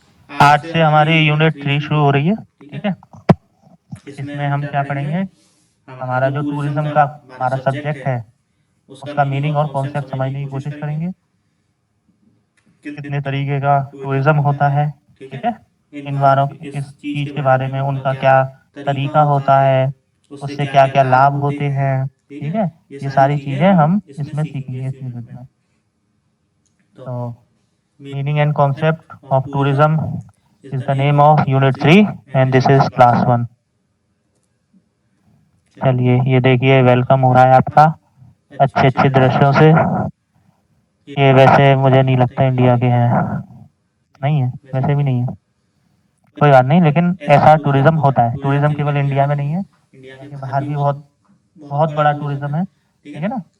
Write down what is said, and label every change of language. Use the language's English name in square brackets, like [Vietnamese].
[Hindi] आज से हमारी यूनिट 3 शुरू हो रही है, ठीक है। इसमें हम क्या पढ़ेंगे, हमारा जो टूरिज्म का हमारा सब्जेक्ट है उसका मीनिंग और कॉन्सेप्ट समझने की कोशिश करेंगे। कितने तरीके का टूरिज्म होता है, ठीक है। इन बारों इस चीज़ के बारे में उनका क्या तरीका होता है, उससे क्या-क्या लाभ होते हैं, ठीक है। ये सारी चीज़ें हम इसमें सीखेंगे इस यूनिट में। [English] तो meaning and concept of tourism is the name of unit 3 and this is class 1। [Hindi] चलिए ये देखिए वेलकम हो रहा है आपका अच्छे-अच्छे दृश्यों से। ये वैसे मुझे नहीं लगता इंडिया के हैं। नहीं है, वैसे भी नहीं है। कोई बात नहीं, लेकिन ऐसा टूरिज्म होता है। टूरिज्म केवल इंडिया में नहीं है, इंडिया के बाहर भी बहुत बहुत बड़ा टूरिज्म है, ठीक है ना?